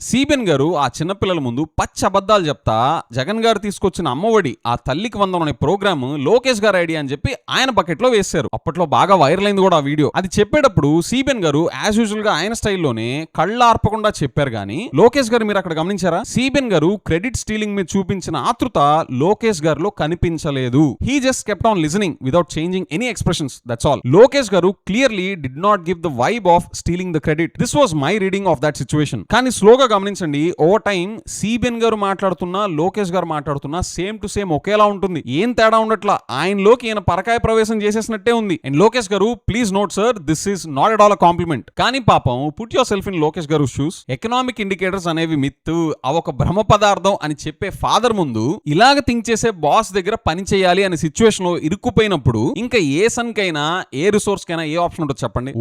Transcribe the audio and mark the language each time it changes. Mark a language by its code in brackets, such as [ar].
[te] CBN గారు ఆ చిన్న పిల్లల ముందు పచ్చి అబద్ధాలు చెప్తా జగన్ గారు తీసుకొచ్చిన అమ్మఒడి, ఆ తల్లికి వందనం అనే ప్రోగ్రామ్ లోకేష్ గారు ఐడియా అని చెప్పి ఆయన బకెట్ లో వేశారు. అప్పట్లో బాగా వైరల్ అయింది కూడా ఆ వీడియో. అది చెప్పేటప్పుడు సిబిఎన్ గారు యాజ్ యూజువల్ గా ఆయన స్టైల్లోనే కళ్ళార్పకుండా చెప్పారు. కానీ లోకేష్ గారు మీరు అక్కడ గమనించారా? సిబిఎన్ గారు క్రెడిట్ స్టీలింగ్ మీద చూపించిన ఆతృత లోకేష్ గారిలో కనిపించలేదు. [en] He just kept on listening without changing any expressions. That's all. Lokesh garu clearly did not give the vibe of stealing the credit. This was my reading of that situation. [te] కానీ స్లోగా గమనించండి, over time CBN గారు మాట్లాడుతున్నా లోకేష్ గారు మాట్లాడుతున్నా same to same ఒకేలా ఉంటుంది. ఏం తేడా ఉండట్లా. ఆయనలోకి ఈయన పరకాయ ప్రవేశం చేసేసినట్టే ఉంది. అండ్ లోకేష్ గారు, [en] Please note sir, this is not at all a compliment. [te] కానీ పాపం, [en] put yourself in [te] Lokesh గారు షూస్. ఎకనామిక్ ఇండికేటర్స్ అనేవి మిత్, అవొక భ్రమ పదార్థం అని చెప్పే ఫాదర్ ముందు ఇలాగ థింక్ చేసే బాస్ దగ్గర పని చేయాలి అనే సిచ్యువేషన్ లో ఇరుక్కుపోయినప్పుడు ఇంకా ఏ సన్ కైనా ఏ రిసోర్స్ కైనా ఏ ఆప్షన్ ఉంటుంది చెప్పండి?